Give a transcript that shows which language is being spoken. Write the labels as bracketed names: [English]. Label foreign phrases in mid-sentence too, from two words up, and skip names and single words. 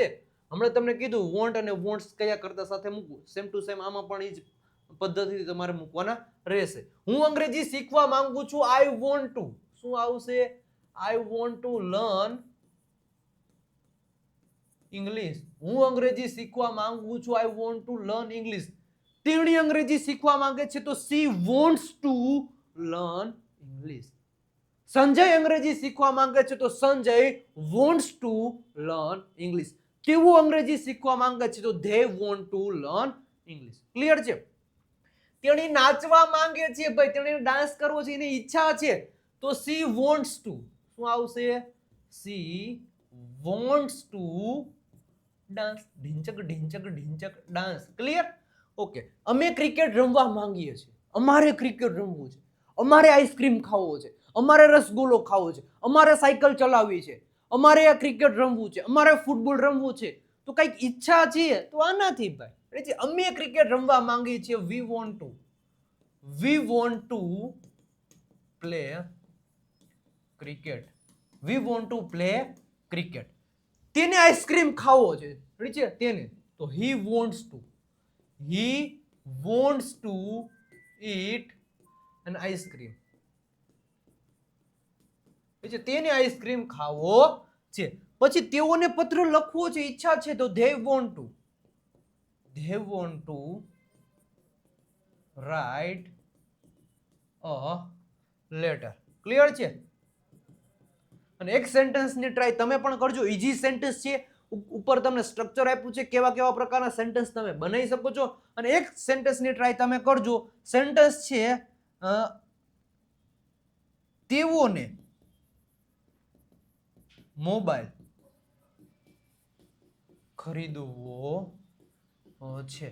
[Gujarati] હમણાં તમને કીધું વોન્ટ અને વોન્ટ્સ કયા કરતા સાથે મૂકવું, [English] same to same [Gujarati] આમાં પણ એ જ પદ્ધતિથી તમારે મૂકવાના રહેશે. હું અંગ્રેજી શીખવા માંગુ છું, [English] I want to. [Gujarati] શું આવશે? [English] I want to learn English. [Gujarati] હું અંગ્રેજી શીખવા માંગુ છું, [English] I want to learn English. [Gujarati] તેણી અંગ્રેજી શીખવા માંગે છે તો [English] she wants to learn English. [Gujarati] સંજય અંગ્રેજી શીખવા માંગે છે તો સંજય [English] wants to learn English. [Gujarati] તેઓ અંગ્રેજી શીખવા માંગે છે તો [English] they want to learn English. [Gujarati] ક્લિયર છે? તેણી નાચવા માંગે છે ભાઈ, તેણે ડાન્સ કરવો છે, એની ઈચ્છા છે તો [English] she wants to. [Gujarati] શું આવશે? [English] she wants to dance. [Gujarati] ઢીંચક ઢીંચક ઢીંચક ડાન્સ. ક્લિયર? ઓકે. અમે ક્રિકેટ રમવા માંગીએ છીએ, અમારે ક્રિકેટ રમવું છે, અમારે આઈસ્ક્રીમ ખાવો છે, અમારે રસગુલ્લો ખાવો છે, અમારે સાયકલ ચલાવવી છે, અમારે ક્રિકેટ રમવું છે, અમારે ફૂટબોલ રમવું છે. તો કઈક ઈચ્છા છે તો આનાથી ભાઈ અમે ક્રિકેટ રમવા માંગીએ છીએ, [English] we want to play cricket. we want to play cricket. [Gujarati] તેને આઈસ્ક્રીમ ખાવો છે, તેને, તો [English] he wants to eat an ice cream. [Gujarati] તેને આઈસ્ક્રીમ ખાવો છે. પછી તેઓને પત્ર લખવો છે, ઈચ્છા છે તો [English] they want to write a letter. [Gujarati] ક્લિયર છે? અને એક સેન્ટેન્સ ની ટ્રાય તમે પણ કરજો. ઈઝી સેન્ટેન્સ છે, ઉપર તમને સ્ટ્રક્ચર આપ્યું છે, કેવા કેવા પ્રકારના સેન્ટેન્સ તમે બનાવી શકો છો. અને એક સેન્ટેન્સ ની ટ્રાય તમે કરજો. સેન્ટેન્સ છે તેઓને મોબાઈલ ખરીદવો છે.